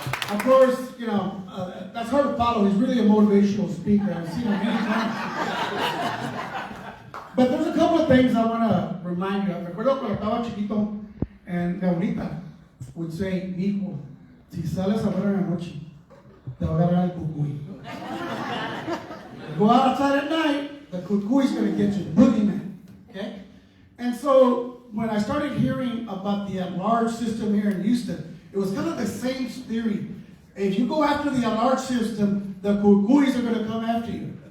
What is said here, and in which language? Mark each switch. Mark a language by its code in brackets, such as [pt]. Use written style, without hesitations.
[en] Of course, you know, that's hard to follow. He's really a motivational speaker. I've seen him many times. But there's a couple of things I want to remind you of. [es] Recuerdo cuando estaba chiquito, and mi abuelita [en] would say, [es] "Hijo, si sales a ver en la noche, te va a agarrar el cucuy." [en] Go outside at night, the cucuy is going to get you, the boogeyman. Okay? And so when I started hearing about the at-large system here in Houston, it was kind of the same theory. If you go after the at-large system, the cucuys are going to come after you.